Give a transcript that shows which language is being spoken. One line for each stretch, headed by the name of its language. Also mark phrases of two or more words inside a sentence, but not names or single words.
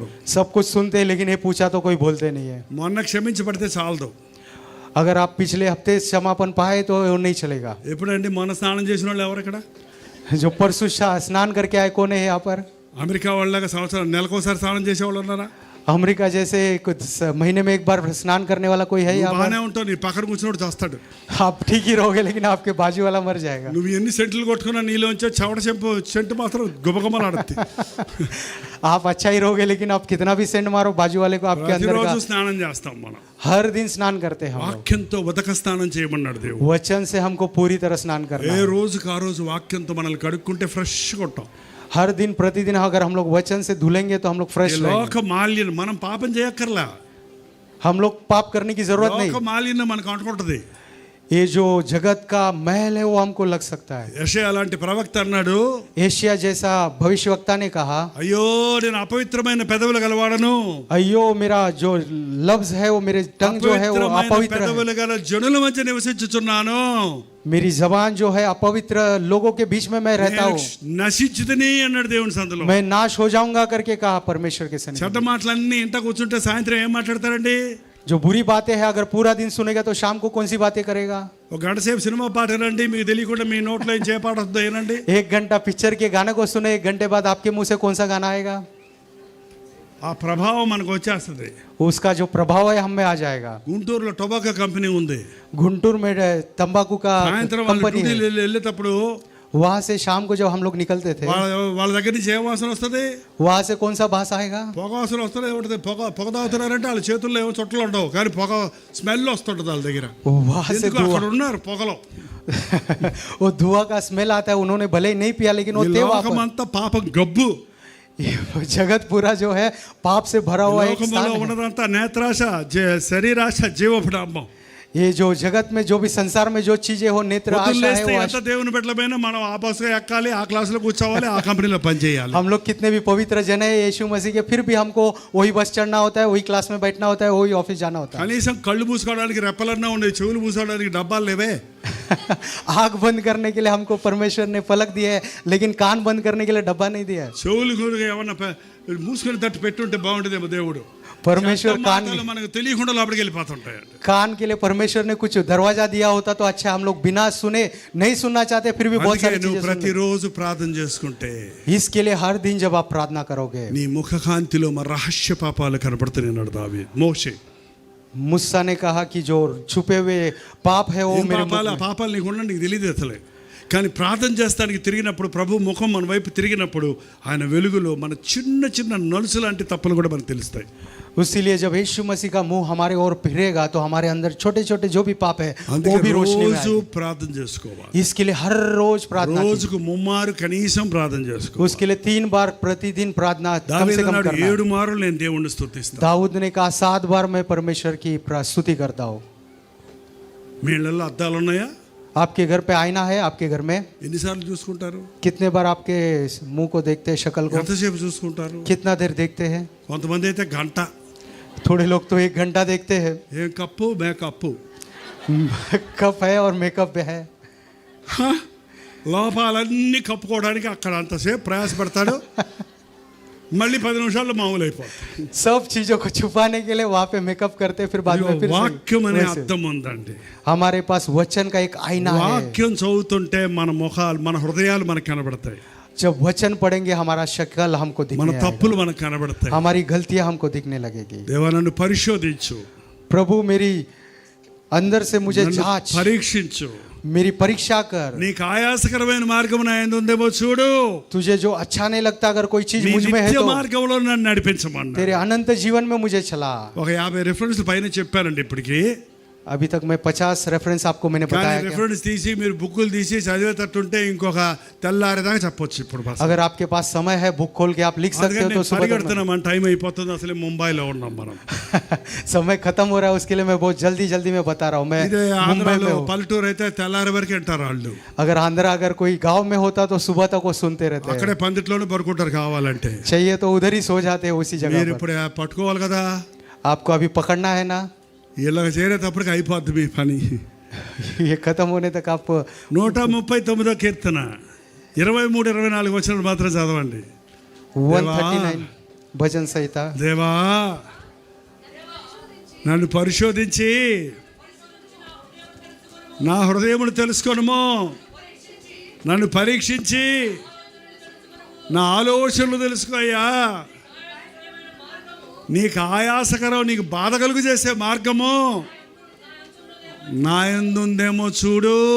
Hindi: सब कुछ सुनते हैं लेकिन ये पूछा तो कोई बोलते नहीं है।
Telugu: మొన్న క్షమించబడితే చాలదు.
Hindi: अगर आप पिछले हफ्ते क्षमापन पाए तो वो नहीं चलेगा।
Telugu: ఎప్పుడండి మొన్న స్నానం చేసిన వాళ్ళు ఎవరు ఇక్కడ?
Hindi: जो परसों स्नान करके आए कौन है यहाँ पर?
Telugu: అమెరికా వాళ్ళగా సంవత్సరం నెలకోసారి స్నానం చేసేవాళ్ళు ఉన్నారా?
Hindi: अमेरिका जैसे कुछ महीने में एक बार स्नान करने वाला कोई है यहाँ पर?
Telugu: బాగానే ఉంటావు, నీ పక్కన కూర్చున్నోడు చేస్తాడు.
Hindi: आप ठीक ही रहोगे लेकिन आपके बाजू वाला मर जाएगा।
Telugu: నువ్వు ఎన్ని సెంట్లు కొట్టుకున్నా నీలోంచే చవట సెంటు మాత్రం గుబగుమలాడుద్ది.
Hindi: आप अच्छा ही रहोगे लेकिन आप कितना भी सेंट मारो बाजू वाले को आपके अंदर का।
Telugu: ప్రతిరోజు స్నానం చేస్తాం మనం.
Hindi: हर दिन स्नान करते हैं हम लोग।
Telugu: వాక్యంతో ఉదక స్నానం చేయమన్నాడు దేవుడు.
Hindi: वचन से हमको पूरी तरह स्नान करना
Telugu: ఏ
Hindi: है।
Telugu: రోజుకి ఆ రోజు వాక్యంతో మనల్ని కడుక్కుంటే ఫ్రెష్గా ఉంటాం.
Hindi: हर दिन प्रतिदिन अगर हम लोग वचन से धुलेंगे तो हम लोग
Telugu: ఈ
Hindi: फ्रेश रहेंगे।
Telugu: లోక మాలిన్యం మనం పాపం చేయక్కర్లా.
Hindi: हम लोग पाप करने की जरूरत
Telugu: లోక
Hindi: नहीं।
Telugu: మాలిన్యం మనకు అంటుకుంటది.
Hindi: ये जो जगत का महल है वो हमको लग सकता है।
Telugu: యెషయా అలాంటి ప్రవక్త అన్నాడు,
Hindi: एशिया जैसा भविष्यवक्ता ने कहा,
Telugu: అయ్యో నేను అపవిత్రమైన పెదవులు గలవాడను,
Hindi: अयो मेरा जो लफ्ज है वो मेरे टंग जो है वो
Telugu: అపవిత్రమైన
Hindi: अपवित्र है।
Telugu: పెదవులు గల జనుల మధ్య నివసించుచున్నాను,
Hindi: मेरी जबान जो है अपवित्र लोगों के बीच में मैं रहता हूँ,
Telugu: నశించుతని అన్నాడు దేవుని సందులో.
Hindi: मैं नाश हो जाऊंगा करके कहा परमेश्वर के सन्निधि
Telugu: చెడ్డ
Hindi: में।
Telugu: మాటలన్నీ ఇంట కూర్చుంటే సాయంత్రం ఏం మాట్లాడతారండి?
Hindi: जो बुरी बातें हैं अगर पूरा दिन सुनेगा तो शाम को कौन सी बातें करेगा?
Telugu: ఒక గంట సేపు సినిమా పాట వినండి, మీకు తెలియకుండా మీ నోట్లో ఏం చేపాట వస్తుందో వినండి.
Hindi: एक घंटा पिक्चर के गाने को सुने, एक घंटे बाद आपके मुंह से कौन सा गाना आएगा?
Telugu: ఆ ప్రభావం మనకు వచ్చేస్తుంది.
Hindi: उसका जो प्रभाव है हम में आ जाएगा।
Telugu: గుంటూరులో టొబాకో కంపెనీ ఉంది.
Hindi: गुंटूर में तंबाकू का
Telugu: సాయంత్రం వాళ్ళు
Hindi: कंपनी है।
Telugu: డ్యూటీలు వెళ్ళేటప్పుడు
Hindi: वहां से शाम को जब हम लोग निकलते थे
Telugu: వాళ్ళ దగ్గర నుంచి ఏం వాసన వస్తుంది?
Hindi: वहां से कौन सा भाषा आएगा?
Telugu: పొగ వాసన వస్తుంది. ఏమిటది? పొగ తాగుతున్నారంటే వాళ్ళ చేతుల్లో ఏమో చుట్టలు ఉండవు కానీ పొగ స్మెల్ వస్తుంటుంది వాళ్ళ దగ్గర.
Hindi: वहां से
Telugu: ఎందుకు అక్కడ ఉన్నారు పొగలో.
Hindi: वो धुआं का स्मेल आता है। उन्होंने भले ही नहीं पिया लेकिन वो
Telugu: ఈ
Hindi: थे वहां पर।
Telugu: లోకమంతా పాపం గబ్బు.
Hindi: ये जगत पूरा जो है पाप से भरा हुआ एक
Telugu: లోకంలో
Hindi: स्थान है।
Telugu: ఉన్నదంతా నేత్రాశ, శరీరాశ, జీవపుడాంబం.
Hindi: ये जो जगत में जो भी संसार में जो चीजें हो, नेत्र आशा है
Telugu: పొద్దున్నేస్తే
Hindi: वो
Telugu: ఎంత దేవుని బిడ్డలమైనా మనం ఆ బస్సులో ఎక్కాలి, ఆ క్లాసులో కూర్చోవాలి, ఆ కంపెనీలో పనిచేయాలి.
Hindi: हम लोग कितने भी पवित्र जन है यीशु मसीह के, फिर भी हमको वही बस चढ़ना होता है, वही क्लास में बैठना होता है, वही ऑफिस जाना होता है।
Telugu: కనీసం కళ్ళు మూసుకోవడానికి రెప్పలన్నా ఉండే, చెవులు మూసుకోవడానికి డబ్బాలు లేవే.
Hindi: आंख बंद करने के लिए हमको परमेश्वर ने पलक दिया है लेकिन कान बंद करने के लिए डब्बा नहीं दिया है।
Telugu: చెవులు గురుగా ఏమన్నా మూసుకొని తట్టు పెట్టుంటే బాగుంటుందేమో దేవుడు.
Hindi: परमेश्वर कान
Telugu: మాటలు మనకు తెలియకుండా లోపలికి వెళ్ళిపోతుంటాయి.
Hindi: कान के लिए परमेश्वर ने कुछ दरवाजा दिया होता तो अच्छा, हम लोग बिना सुने नहीं सुनना चाहते फिर भी बहुत
Telugu: అందుకే
Hindi: सारी
Telugu: నువ్వు
Hindi: चीजें सुन लेते।
Telugu: ప్రతిరోజు ప్రార్థన చేసుకుంటే
Hindi: इसके लिए हर दिन जब आप प्रार्थना करोगे,
Telugu: నీ ముఖకాంతిలో మన రహస్య పాపాలు కనబడుతున్నాయి అన్నాడు దావీదు. మోషే
Hindi: मूसा ने कहा कि जो छुपे हुए पाप है वो
Telugu: ఏం
Hindi: मेरे
Telugu: పాపాలు?
Hindi: मुख
Telugu: ఆ
Hindi: में।
Telugu: పాపాలు నీకు ఉండండి, నీకు తెలియదు అసలే. కానీ ప్రార్థన చేస్తానికి తిరిగినప్పుడు ప్రభు ముఖం మన వైపు తిరిగినప్పుడు ఆయన వెలుగులో మన చిన్న చిన్న నలుసు లాంటి తప్పులు కూడా మనకు తెలుస్తాయి.
Hindi: इसीलिए जब यीशु मसीह का मुंह हमारे ओर फिरेगा तो हमारे अंदर छोटे छोटे जो भी पाप है वो
Telugu: అందుకే
Hindi: भी रोशनी में
Telugu: రోజు
Hindi: आएंगे।
Telugu: ప్రార్థన చేసుకోవాలి.
Hindi: इसके लिए हर रोज प्रार्थना कीजिए।
Telugu: రోజుకు ముమ్మారు కనీసం ప్రార్థన చేసుకోవాలి.
Hindi: उसके लिए 3 बार प्रतिदिन प्रार्थना कम
Telugu: దావీదు
Hindi: से कम
Telugu: అన్నాడు,
Hindi: करना है।
Telugu: 7 మార్లు నేను దేవుణ్ణి స్తుతిస్తాను.
Hindi: दाऊद ने कहा 7 बार मैं परमेश्वर की स्तुति करता हूँ।
Telugu: మీ ఇళ్ళల్లో అద్దాలు ఉన్నాయా?
Hindi: आपके घर पे आईना है आपके घर में?
Telugu: ఎన్నిసార్లు చూసుకుంటారు?
Hindi: कितने बार आपके मुंह को देखते हैं, शक्ल को
Telugu: ఎంతసేపు చూసుకుంటారు?
Hindi: कितना देर देखते हैं?
Telugu: కొంతమంది అయితే గంట.
Hindi: थोड़े लोग तो 1 घंटा देखते हैं।
Telugu: ఏం కప్పు మేకప్పు
Hindi: कप है और मेकअप भी है।
Telugu: లోపాలన్నీ కప్పుకోవడానికి అక్కడ అంతసేపు ప్రయాసపడతాడు. మళ్ళీ 10 నిమిషాల్లో మామూలు అయిపోతాడు.
Hindi: सब चीजों को छुपाने के लिए वहाँ पे मेकअप करते फिर बाद में फिर
Telugu: వాక్యం అనే
Hindi: वैसे।
Telugu: అర్థం ఉందండి.
Hindi: हमारे पास वचन का एक आईना है।
Telugu: వాక్యం చదువుతుంటే మన ముఖాలు మన హృదయాలు మనకు కనబడతాయి.
Hindi: जब वचन पढ़ेंगे हमारा शक्ल हमको
Telugu: మన
Hindi: दिखने
Telugu: తప్పులు
Hindi: आएगा।
Telugu: మనకు కనబడతాయి.
Hindi: हमारी गलतियां हमको दिखने लगेगी।
Telugu: దేవా నన్ను పరిశోధించు,
Hindi: प्रभु मेरी अंदर से मुझे
Telugu: నన్ను
Hindi: जांच,
Telugu: పరీక్షించు.
Hindi: मेरी परीक्षा कर।
Telugu: నీకు ఆయాసకరమైన మార్గం నా యందు ఉందేమో చూడు.
Hindi: तुझे जो अच्छा नहीं लगता अगर कोई चीज
Telugu: నీ
Hindi: मुझ में है
Telugu: నిత్య
Hindi: तो
Telugu: మార్గంలో నన్ను నడిపించమన్నా.
Hindi: तेरे अनंत जीवन में मुझे चला।
Telugu: ఒక 50 రిఫరెన్స్లు పైన చెప్పానండి ఇప్పటికి.
Hindi: अभी तक मैं 50 रेफरेंस आपको मैंने
Telugu: కానీ
Hindi: बताया क्या?
Telugu: రిఫరెన్స్ తీసి మీరు బుక్కులు తీసి చదివేటట్టుంటే ఇంకొక తెల్లారేదాకా చెప్పొచ్చు ఇప్పుడు బస్.
Hindi: अगर आपके पास समय है बुक खोल के आप लिख सकते हो
Telugu: అందుకని
Hindi: तो
Telugu: నేను
Hindi: सुबह तक
Telugu: పరిగెడుతున్నాం, మన టైం అయిపోతుంది. అసలే ముంబైలో ఉన్నాం మనం.
Hindi: समय खत्म हो रहा है उसके लिए मैं बहुत जल्दी जल्दी में बता रहा हूँ। मैं
Telugu: ఇదే
Hindi: मुंबई
Telugu: ఆంధ్రాలో
Hindi: में हूँ।
Telugu: పల్లెటూరు అయితే తెల్లారి వరకు వింటారు వాళ్ళు.
Hindi: अगर आंध्रा अगर कोई गांव में होता तो सुबह तक वो सुनते रहते
Telugu: అక్కడే
Hindi: हैं।
Telugu: పందిట్లోనే పడుకుంటారు కావాలంటే.
Hindi: चाहिए तो उधर ही सो जाते हैं उसी
Telugu: మీరు
Hindi: जगह पर।
Telugu: ఇప్పుడు పట్టుకోవాలి కదా.
Hindi: आपको अभी पकड़ना है ना।
Telugu: ఇలా చేరేటప్పటికి అయిపోద్ది మీ పని.
Hindi: ये खत्म होने तक आप
Telugu: 139వ కీర్తన 23-24 వచనాలు మాత్రం చదవండి.
Hindi: 139 भजन संहिता।
Telugu: దేవా నన్ను పరిశోధించి నా హృదయమును తెలుసుకొనుము. నన్ను పరీక్షించి నా ఆలోచనలు తెలుసుకోయ్యా. నీకు ఆయాసకరం, నీకు బాధ కలుగు చేసే మార్గము నా యందు ఉందేమో చూడు.